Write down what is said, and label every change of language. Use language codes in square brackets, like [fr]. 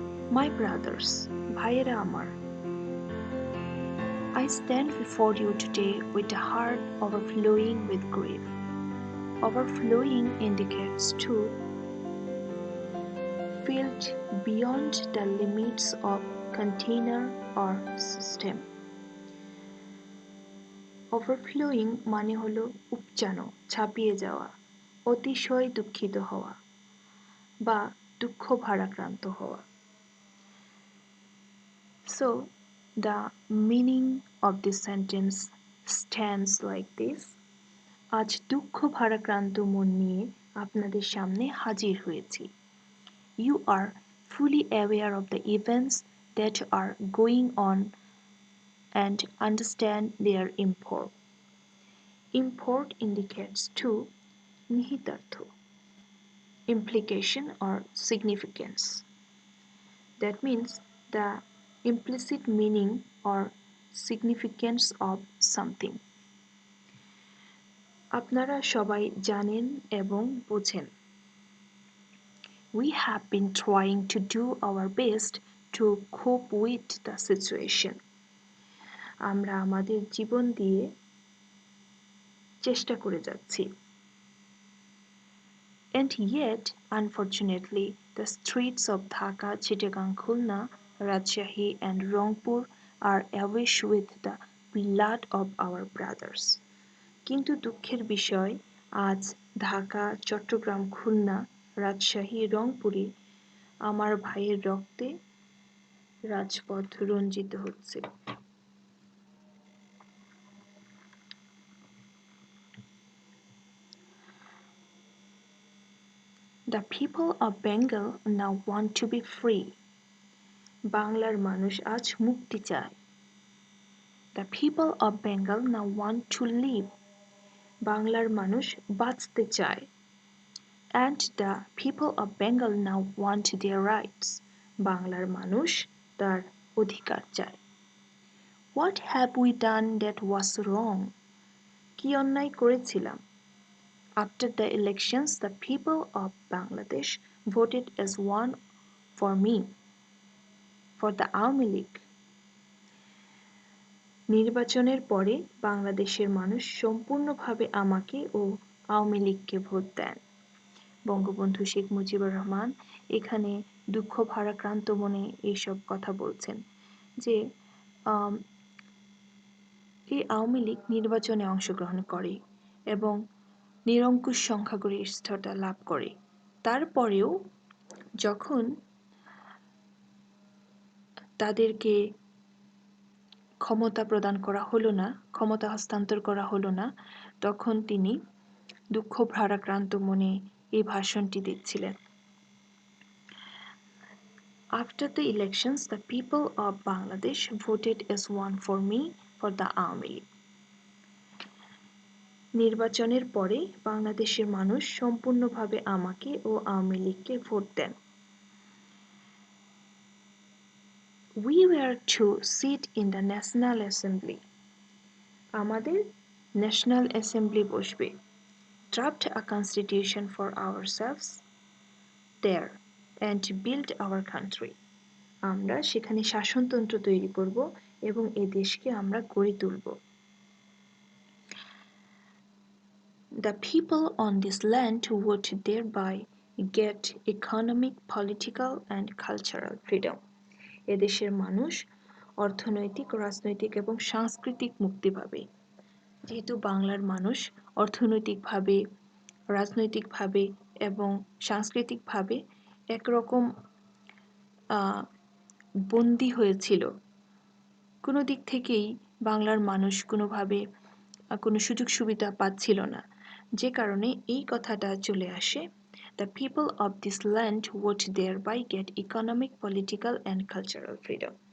[en] My brothers, [bn] Bhayera Amar, [en] I stand before you today with a heart overflowing with grief. Overflowing indicates to filled beyond the limits of container or system. [bn] Overflowing মানে হলো উপচানো, ছাপিয়ে যাওয়া, অতিশয় দুঃখিত হওয়া বা দুঃখ ভারাক্রান্ত হওয়া. [en] So, the meaning of this sentence stands like this. [bn] আজ দুঃখ ভারাক্রান্ত মন নিয়ে আপনাদের সামনে হাজির হয়েছি. [en] You are fully aware of the events that are going on and understand their import. Import indicates to nihitartho, implication or significance. That means the implicit meaning or significance of something. [bn] আপনারা সবাই জানেন এবং বোঝেন. [en] We have been trying to do our best to cope with the situation. [bn] আমরা আমাদের জীবন দিয়ে চেষ্টা করে যাচ্ছি. [en] And yet, unfortunately, the streets of Dhaka, Chittagong, Khulna, Rajshahi and Rangpur are awash with the blood of our brothers. [bn] কিন্তু দুঃখের বিষয়, আজ ঢাকা, চট্টগ্রাম, খুলনা, রাজশাহী, রংপুরে আমার ভাইয়ের রক্তে রাজপথ রঞ্জিত হচ্ছে. [en] The people of Bengal now want to be free. [bn] বাংলার মানুষ আজ মুক্তি চায়. [en] The people of Bengal now want to live. [bn] বাংলার মানুষ বাঁচতে চায়. [en] And the people of Bengal now want their rights. [bn] বাংলার মানুষ তার অধিকার চায়. [en] What have we done that was wrong? [bn] কি অন্যায় করেছিলাম? [en] After the elections, the people of Bangladesh voted as one for me, for the Awami League. [bn] নির্বাচনের পরে বাংলাদেশের মানুষ সম্পূর্ণভাবে আমাকে ও আওয়ামী লীগকে ভোট দেন. বঙ্গবন্ধু শেখ মুজিবুর রহমান এখানে দুঃখ ভারাক্রান্ত মনে এইসব কথা বলছেন যে এই আওয়ামী লীগ নির্বাচনে অংশগ্রহণ করে এবং নিরঙ্কুশ সংখ্যাগরিষ্ঠতা লাভ করে. তারপরেও যখন তাদেরকে ক্ষমতা প্রদান করা হলো না, ক্ষমতা হস্তান্তর করা হলো না, তখন তিনি দুঃখ ভারাক্রান্ত মনে এই ভাষণটি দিচ্ছিলেন. [en] After the elections, the people of Bangladesh voted as one for me, for the Awami League. [bn] নির্বাচনের পরে বাংলাদেশের মানুষ সম্পূর্ণভাবে আমাকে ও আওয়ামী লীগকে vote then. [en] We were to sit in the National Assembly. [bn] আমাদের ন্যাশনাল অ্যাসেম্বলি বসবে. [en] Draft a constitution for ourselves there and build our country. [bn] আমরা সেখানে শাসনতন্ত্র তৈরি করব এবং এই দেশকে আমরা গড়ে তুলব. [en] The people on this land would thereby get economic, political and cultural freedom. [bn] এদেশের মানুষ অর্থনৈতিক, রাজনৈতিক এবং সাংস্কৃতিক মুক্তি পাবে। যেহেতু বাংলার মানুষ অর্থনৈতিকভাবে, রাজনৈতিকভাবে এবং সাংস্কৃতিকভাবে একরকম বন্দী হয়েছিল, কোনো দিক থেকেই বাংলার মানুষ কোনোভাবে কোনো সুযোগ সুবিধা পাচ্ছিল না, যে কারণে এই কথাটা চলে আসে, [en] The people of this land would thereby get economic, political and cultural freedom.